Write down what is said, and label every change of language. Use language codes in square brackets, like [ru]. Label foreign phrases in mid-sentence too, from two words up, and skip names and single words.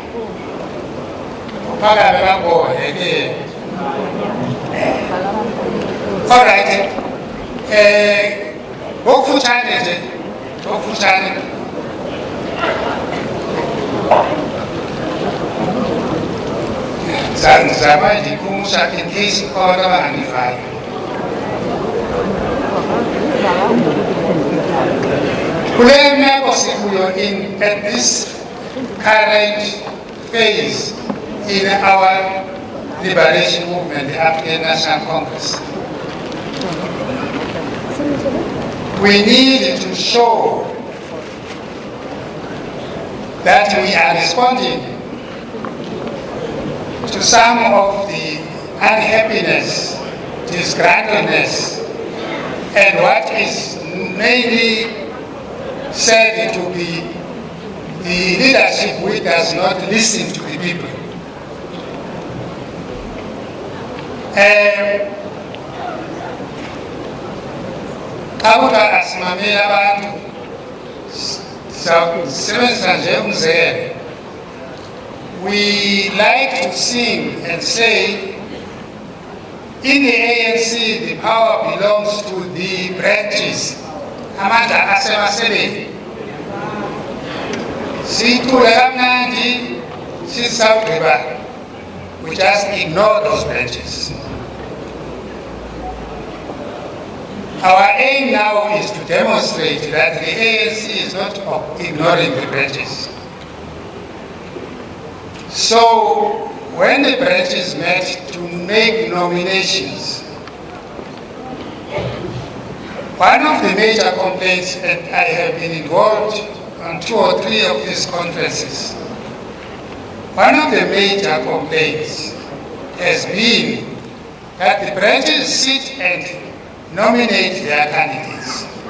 [xh] Phakabe bangone ke. [en] All right. [xh] Ngokufutshane nje, ngokufutshane. Zama ndikumusha [en] in case [xh] khona banganivayo. Kule meko sikuyo [en] at this current phase in our liberation movement, the African National Congress, we need to show that we are responding to some of the unhappiness, disgruntledness, and what is mainly said to be the leadership which does not listen to the people. [xh] Kabuka asimamela abantu sebenzisa nje umzekelo. [en] We like to sing and say, in the ANC, the power belongs to the branches. [xh] Amandla asemaseleni. Sicule kamnandi, sisawugqiba. [en] We just ignore those branches. Our aim now is to demonstrate that the ANC is not ignoring the branches. So, when the branches met to make nominations, one of the major complaints, and I have been involved on 2 or 3 of these conferences, one of the major complaints has been that the branches sit and nominate their candidates.